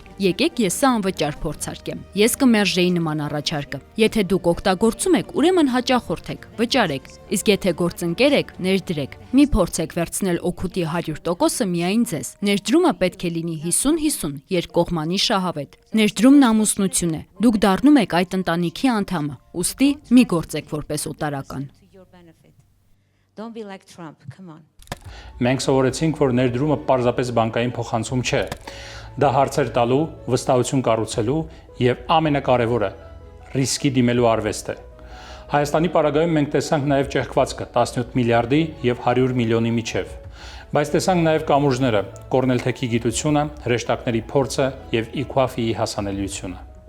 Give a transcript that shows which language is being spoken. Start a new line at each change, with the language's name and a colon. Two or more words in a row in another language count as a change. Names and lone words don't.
Armenian: «Եկեք ես սա անվճար փորձարկեմ»։ Ես կմերժեի նման առաջարկը։ Եթե դուք օգտագործում եք, ուրեմն հաճախորդեք, վճարեք։ Իսկ եթե գործընկեր եք, ներդրեք։ Մի փորձեք վերցնել օգուտի 100%-ը միայն ձեզ։ Ներդրումը պետք է լինի 50-50, երկկողմանի շահավետ։ Ներդրումն ամուսնություն է։ Դուք դառնում եք այդ ընտանիքի անդամը։ Ուստի մի գործեք որպես օտարական։
English: Don't be like Trump. Come on.
Armenian: Մենք սովորեցինք, որ ներդրումը պարզապես բանկային փոխանցում չէ։ Դա հարցեր տալու, վստահություն կառուցելու եւ ամենակարևորը՝ ռիսկի դիմելու արվեստ է։ Հայաստանի պարագայում մենք տեսանք նաև ճեղքվածքը 17 միլիարդի եւ 100 միլիոնի միջև։ Բայց տեսանք նաև կամուրջները, կորնելթեքի գիտությունը, հրեշտակների փորձը եւ իքուաֆիի հասանելիությունը։